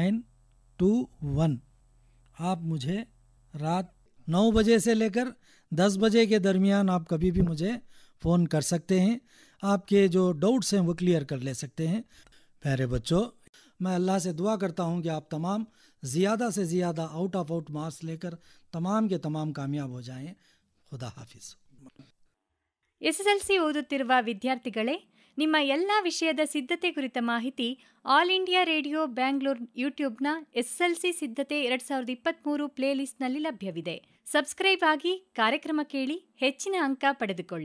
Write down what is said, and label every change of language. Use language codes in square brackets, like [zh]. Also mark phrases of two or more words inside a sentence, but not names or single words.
[ur] آپ مجھے رات 9 بجے سے لے کر 10 بجے کے درمیان آپ کبھی بھی مجھے فون کر سکتے ہیں. آپ کے جو ڈاؤٹس ہیں وہ کلیئر کر لے سکتے ہیں۔ پیارے بچو، میں اللہ سے دعا کرتا ہوں کہ آپ تمام زیادہ سے زیادہ [en] out of out marks [ur] لے کر تمام کے تمام کامیاب ہو جائیں. خدا حافظ. [kn] ಎಸ್ಎಸ್ಎಲ್ಸಿ ಓದುತ್ತಿರುವ ವಿದ್ಯಾರ್ಥಿಗಳೇ, ನಿಮ್ಮ ಎಲ್ಲ ವಿಷಯದ ಸಿದ್ಧತೆ ಕುರಿತ ಮಾಹಿತಿ ಆಲ್ ಇಂಡಿಯಾ ರೇಡಿಯೋ ಬ್ಯಾಂಗ್ಳೂರ್ ಯೂಟ್ಯೂಬ್ನ ಎಸ್ಎಸ್ಎಲ್ಸಿ ಸಿದ್ಧತೆ 2023 ಪ್ಲೇಲಿಸ್ಟ್ನಲ್ಲಿ ಲಭ್ಯವಿದೆ. ಸಬ್ಸ್ಕ್ರೈಬ್ ಆಗಿ ಕಾರ್ಯಕ್ರಮ ಕೇಳಿ ಹೆಚ್ಚಿನ ಅಂಕ ಪಡೆದುಕೊಳ್ಳಿ.